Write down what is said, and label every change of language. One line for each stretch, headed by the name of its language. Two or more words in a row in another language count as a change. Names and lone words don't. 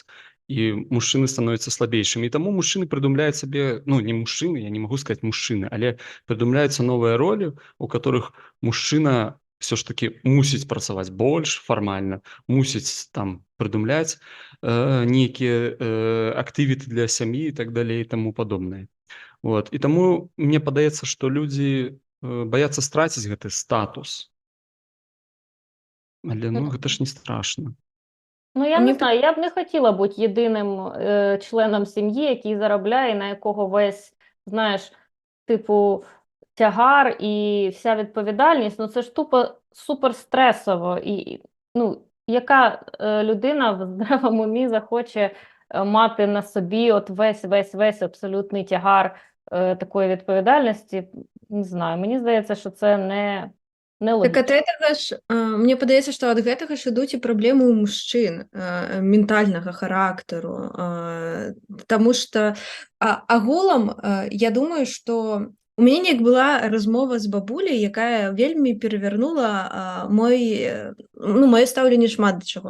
Belarusian: І мужчыны становяцца слабейшымі. І таму мужчыны прыдумляюць сабе, ну, не мужчыны, я не магу сказаць мужчыны, але прыдумляюцца новыя ролі, у которых мужчына
Russian: все ж таки
Belarusian: мусіць працаваць больш фармальна, мусіць там прыдумляць нейкія актывіты для сям'і і так далей і таму падобнае. Вот. І таму мне падаецца, што людзі баяцца страціць гэты статус. Але, ну, гэта ж не страшно.
Ukrainian: Ну, я не знаю, я б не хотіла бути єдиним членом сім'ї, який заробляє, на якого весь, знаєш, типу, тягар і вся відповідальність, ну це ж тупо суперстресово. І, ну, яка людина в здравому умі захоче мати на собі от весь абсолютний тягар такої відповідальності? Не знаю, мені здається, що це не Так логічно.
Belarusian: ад гэтага ж мне падаецца, што ад гэтага ж ідуць і праблемы ў мужчын ментальнага характару, таму што агулам я думаю, што у мяне неяк была размова з бабуляй, якая вельмі перавярнула маё стаўленне шмат да чаго.